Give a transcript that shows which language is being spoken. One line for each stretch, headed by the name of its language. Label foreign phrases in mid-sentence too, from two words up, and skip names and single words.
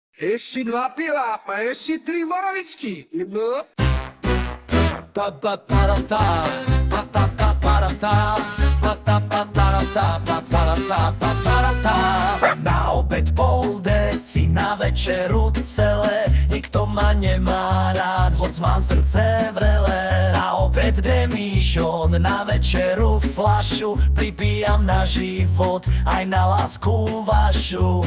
Czech: Ještě 2 piva a ještě 3 borovičky. No. Ta ta ta ta ta ta ta ta ta ta ta ta ta ta ta ta ta ta ta.
Slovak: Na obed pol deci, na večeru celé. Nikto ma nemá rád, hoď mám srdce vrelé. Na obed demišon, na večeru flašu. Pripijam na život, aj na lásku vašu.